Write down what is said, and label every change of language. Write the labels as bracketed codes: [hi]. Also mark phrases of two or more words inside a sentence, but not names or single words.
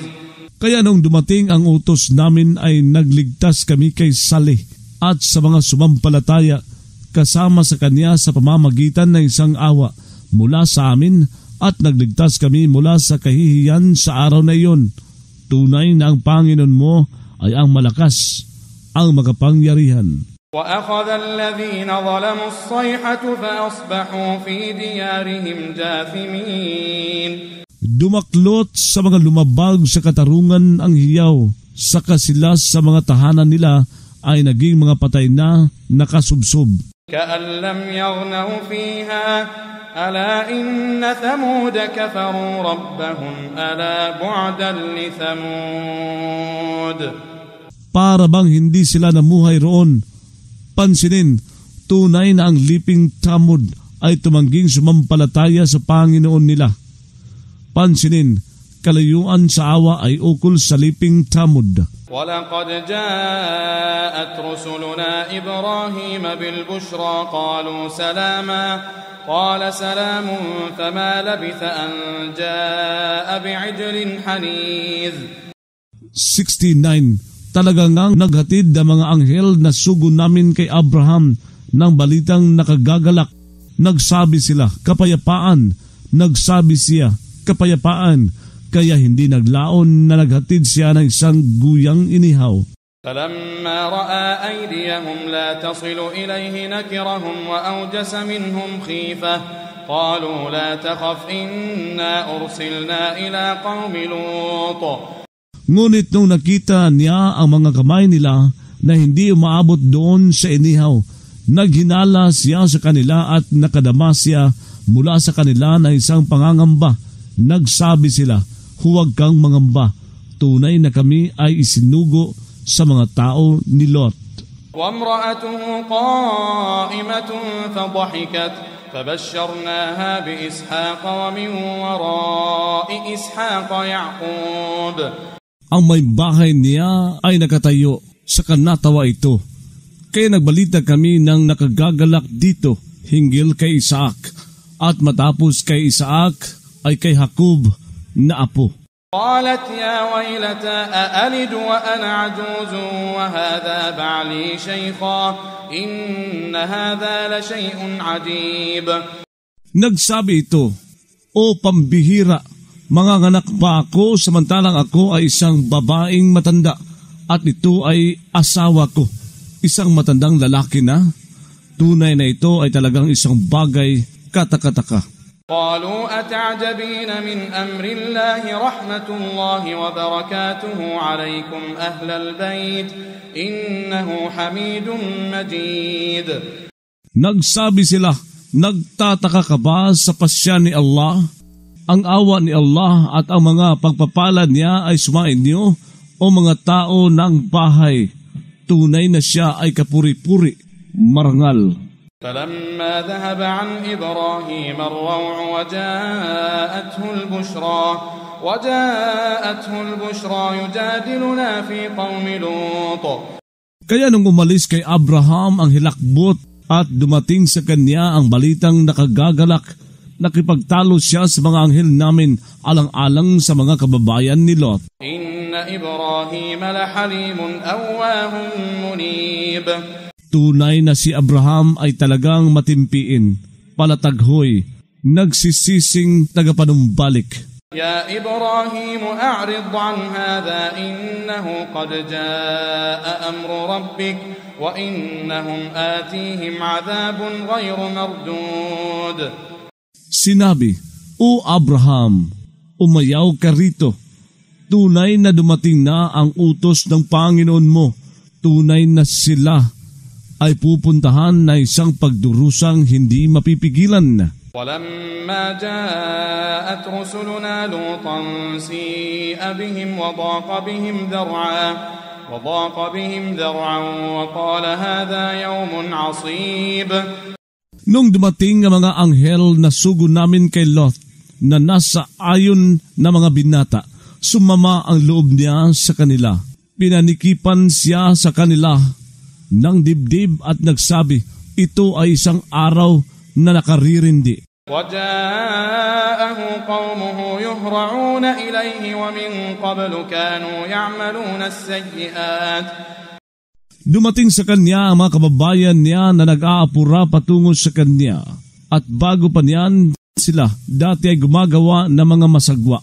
[tl] Kaya nung dumating ang utos namin ay nagligtas kami kay Saleh at sa mga sumampalataya kasama sa kanya sa pamamagitan ng isang awa mula sa amin at nagligtas kami mula sa kahihiyan sa araw na iyon. Tunay na ang Panginoon mo ay ang malakas, ang makapangyarihan. [ar] وَأَخَذَ الَّذِينَ ظَلَمُوا الصَّيْحَةُ فَأَصْبَحُوا فِي دِيَارِهِمْ جَاثِمِينَ. [tl] Dumaklot sa mga lumabag sa katarungan ang hiyaw, saka sila sa mga tahanan nila ay naging mga patay na nakasubsob. [ar] كَأَن لَّمْ يَغْنَوْا فِيهَا أَلَا إِنَّ ثَمُودَ كَفَرُوا رَبَّهُمْ أَلَا بُعْدًا لِثَمُودَ. [tl] Para bang hindi sila namuhay roon? Pansinin, tunay na ang liping Thamud ay tumangging sumampalataya sa Panginoon nila. Pansinin, kalayuan sa awa ay ukol sa liping tamod. [ar] وَلَقَدْ جَاءَتْ رُسُلُنَا إِبْرَاهِيمَ بِالْبُشْرَى قَالُوا سَلَامًا قَالَ سَلَامٌ فَمَا لَبِثَ أَنْ جَاءَ بِعِجْلٍ حَنِيذٍ. 69. [tl] Talaga ngang naghatid ang mga anghel na sugo namin kay Abraham ng balitang nakagagalak. Nagsabi sila, kapayapaan. Nagsabi siya, kapayapaan. Kaya hindi naglaon na naghatid siya ng isang guyang inihaw. [ar] فَلَمَّا رَأَى أَيْدِيَهُمْ لَا تَصِلُ إِلَيْهِ نَكِرَهُمْ وَأَوْجَسَ مِنْهُمْ خِيفَةً قَالُوا لَا تَخَفْ إِنَّا أُرْسِلْنَا إِلَى قَوْمِ لُوطٍ. [tl] Ngunit nung nakita niya ang mga kamay nila na hindi umaabot doon sa inihaw, naghinala siya sa kanila at nakadama siya mula sa kanila na isang pangangamba. Nagsabi sila, huwag kang mangamba, tunay na kami ay isinugo sa mga tao ni Lot. [ar] وَامْرَأَتُهُ قَائِمَةٌ فَضَحِكَتْ فَبَشَّرْنَاهَا بِإِسْحَاقَ وَمِنْ وَرَاءِ إِسْحَاقَ يَعْقُوبَ. [tl] Ang may bahay niya ay nakatayo sa kanatawa ito. Kaya nagbalita kami ng nakagagalak dito hinggil kay Isaac, at matapos kay Isaac ay kay Jacob na apo. [ar] قالت يا ويلتى أألد وأنا عجوز وهذا بعلي شيخا إن هذا لشيء عجيب. [tl] Nagsabi ito, o pambihira, manganganak ba ako samantalang ako ay isang babaeng matanda at ito ay asawa ko, isang matandang lalaki na? Tunay na ito ay talagang isang bagay katakataka. [ar] قالوا أتعجبين من أمر الله رحمة الله وبركاته عليكم أهل البيت إنه حميد مجيد. [tl] Nagsabi sila, nagtataka ka ba sa pasya ni Allah? Ang awa ni Allah at ang mga pagpapalad niya ay sumain niyo o mga tao ng bahay. Tunay na siya ay kapuri-puri, marangal. [ar] فلما ذهب عن إبراهيم الروع وجاءته البشرى يجادلنا في قوم لوط. [tl] Kaya nung umalis kay Abraham ang hilakbot at dumating sa kanya ang balitang nakagagalak, nakipagtalo siya sa mga anghel namin alang-alang sa mga kababayan ni Lot. [ar] إن إبراهيم لحليم أواه منيب. [tl] Tunay na si Abraham ay talagang matimpiin, palataghoy, nagsisising tagapanumbalik. [ar] يا إبراهيم أعرض عن هذا إنه قد جاء أمر ربك وإنهم آتيهم عذاب غير مردود. [tl] Sinabi, O Abraham, umayaw ka rito. Tunay na dumating na ang utos ng Panginoon mo. Tunay na sila ay pupuntahan na isang pagdurusang hindi mapipigilan. [ar] وَلَمَّا جَاءَتْ رُسُلُنَا لُوطًا سِيءَ بِهِمْ وَضَاقَ بِهِمْ ذَرْعًا وَقَالَ هَذَا يَوْمٌ عَصِيبٌ. [tl] Nung dumating ang mga anghel na sugo namin kay Lot na nasa ayon na mga binata, sumama ang loob niya sa kanila. Pinanikipan siya sa kanila ng dibdib at nagsabi, ito ay isang araw na nakaririndi. [ar] وَجَاءَهُ قَوْمُهُ يُهْرَعُونَ إِلَيْهِ وَمِنْ قَبْلُ كَانُوا يَعْمَلُونَ السَّيِّئَاتِ. [tl] Dumating sa kanya ang mga kababayan niya na nag-aapura patungo sa kanya. At bago pa niyan sila, dati ay gumagawa ng mga masagwa.